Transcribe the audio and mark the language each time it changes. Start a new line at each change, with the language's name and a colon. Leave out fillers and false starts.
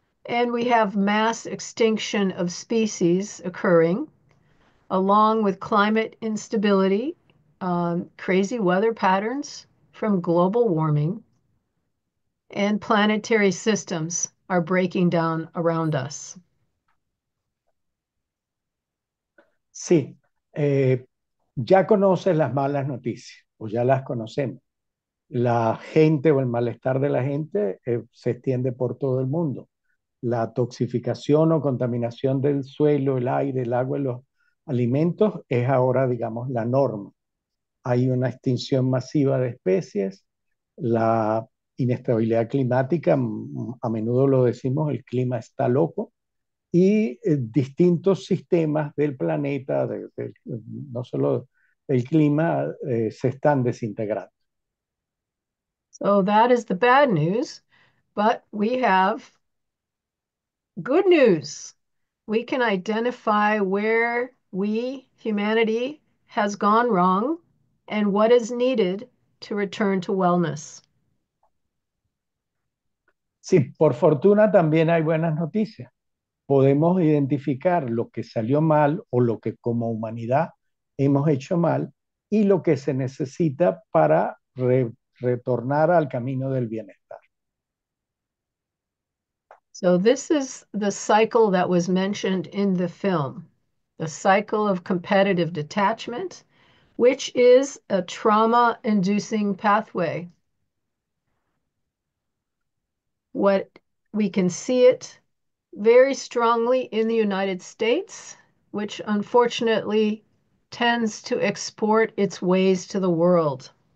English: And we have mass extinction of species occurring, along with climate instability, crazy weather patterns from global warming, and planetary systems are breaking down around us.
Spanish: Sí, ya conoces las malas noticias, o ya las conocemos. La gente o el malestar de la gente se extiende por todo el mundo. La toxificación o contaminación del suelo, el aire, el agua y los alimentos es ahora, digamos, la norma. Hay una extinción masiva de especies, la inestabilidad climática, a menudo lo decimos, el clima está loco, y distintos sistemas del planeta, no solo del clima, se están desintegrando.
English: So that is the bad news, but we have good news. We can identify where we, humanity, has gone wrong and what is needed to return to wellness.
Spanish: Sí, por fortuna también hay buenas noticias. Podemos identificar lo que salió mal o lo que como humanidad hemos hecho mal y lo que se necesita para retornar al camino del bienestar.
English: So this is the cycle that was mentioned in the film, the cycle of competitive detachment, which is a trauma-inducing pathway. What we can see it very strongly in the United States, which unfortunately tends to export its ways to the world.